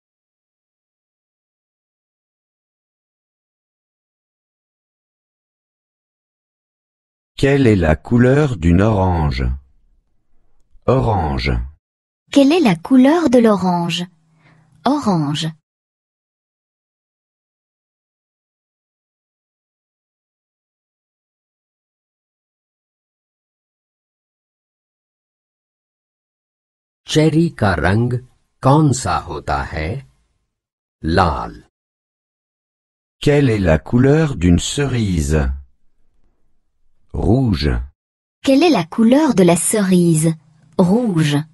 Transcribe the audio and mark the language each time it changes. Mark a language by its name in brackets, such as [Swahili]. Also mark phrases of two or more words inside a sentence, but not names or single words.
[French] Quelle est la couleur d'une orange? Orange. Quelle est la couleur de l'orange? Orange. [Hindi] चेरी का रंग कौन सा होता है? लाल। [French] Quelle est la couleur d'une cerise? Rouge. Quelle est la couleur de la cerise? Rouge.